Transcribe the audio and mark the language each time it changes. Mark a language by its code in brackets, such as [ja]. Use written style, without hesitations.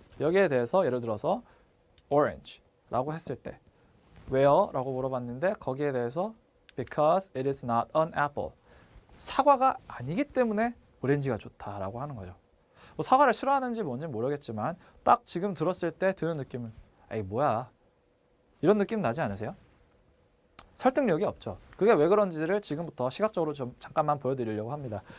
[ko] 여기에 대해서 예를 들어서 orange라고 했을 때 왜요? 라고 물어봤는데 거기에 대해서 [en] because it is not an apple. [ko] 사과가 아니기 때문에 오렌지가 좋다라고 하는 거죠. 뭐 사과를 싫어하는지 뭔지 모르겠지만 딱 지금 들었을 때 드는 느낌은 에이 뭐야 이런 느낌 나지 않으세요? 설득력이 없죠. 그게 왜 그런지를 지금부터 시각적으로 좀 잠깐만 보여드리려고 합니다.